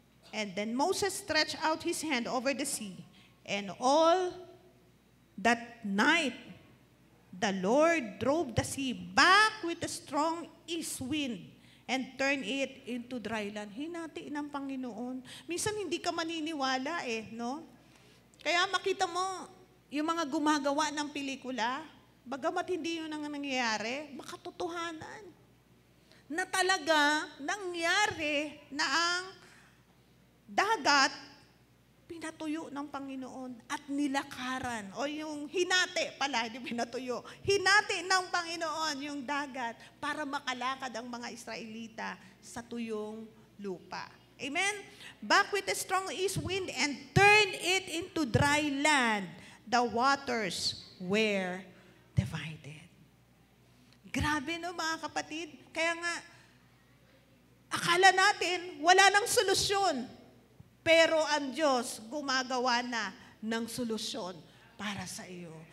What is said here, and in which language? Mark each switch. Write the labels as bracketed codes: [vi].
[en] And then Moses stretched out his hand over the sea. And all that night, the Lord drove the sea back with a strong east wind and turned it into dry land. [tl] Hinati ng Panginoon. Minsan hindi ka maniniwala no? Kaya makita mo, yung mga gumagawa ng pelikula, bagamat hindi yun ang nangyayari, makatotohanan. Na talaga, nangyari na ang dagat, pinatuyo ng Panginoon at nilakaran. O yung hinati pala, hindi pinatuyo. Hinati ng Panginoon yung dagat para makalakad ang mga Israelita sa tuyong lupa. Amen? [en] Back with a strong east wind and turn it into dry land. The waters were divided. [tl] Grabe no mga kapatid. Kaya nga, akala natin wala nang solusyon. Pero ang Diyos gumagawa na ng solusyon para sa iyo.